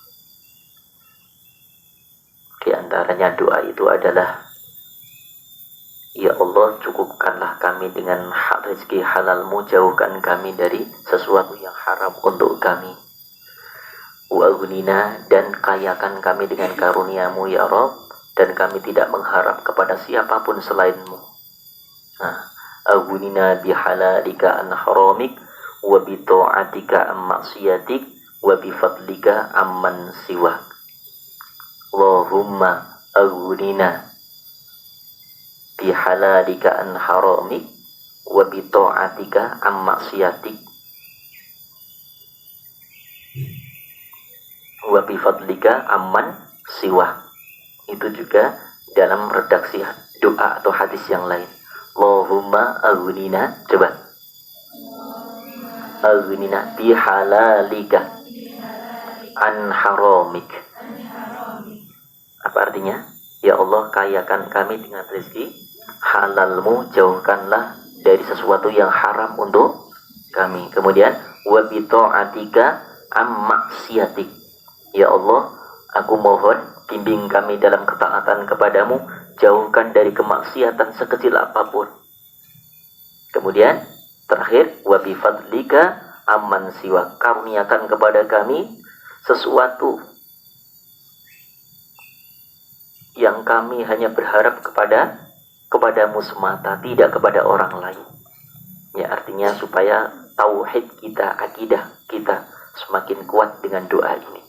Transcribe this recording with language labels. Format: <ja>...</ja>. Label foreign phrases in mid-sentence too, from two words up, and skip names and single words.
<id>Di antaranya doa itu adalah,</id> <ar>يا الله,</ar> <id>cukupkanlah kami dengan rezeki halalmu, jauhkan kami dari sesuatu yang haram untuk kami.</id> <ar>وأغننا,</ar> <id>dan kayakan kami dengan karuniamu</id> <ar>يا رب,</ar> <id>dan kami tidak mengharap kepada siapapun selainmu. Nah,</id> <ar>أغننا بحلالك عن حرامك وبطاعتك عن معصيتك وبفضلك عمن سواك. اللهم أغننا بحلالك عن حرامك وبطاعتك عن معصيتك وبفضلك عمن سواك.</ar> <id>Itu juga dalam redaksi doa atau hadis yang lain.</id> <ar>اللهم أغننا,</ar> <id>coba,</id> <ar>أغننا بحلالك عن حرامك.</ar> <id>Apa artinya?</id> <ar>يا الله,</ar> <id>kayakan kami dengan rezeki halalmu, jauhkanlah dari sesuatu yang haram untuk kami. Kemudian</id> <ar>وبطاعتك عن معصيتك. يا الله,</ar> <id>aku mohon bimbing kami dalam ketaatan kepadamu, jauhkan dari kemaksiatan sekecil apapun. Kemudian terakhir,</id> <ar>وبفضلك عمن سواك,</ar> <id>karuniakan kepada kami sesuatu yang kami hanya berharap kepadamu semata, tidak kepada orang lain. Ya, artinya supaya tauhid kita, akidah kita semakin kuat dengan doa ini.</id>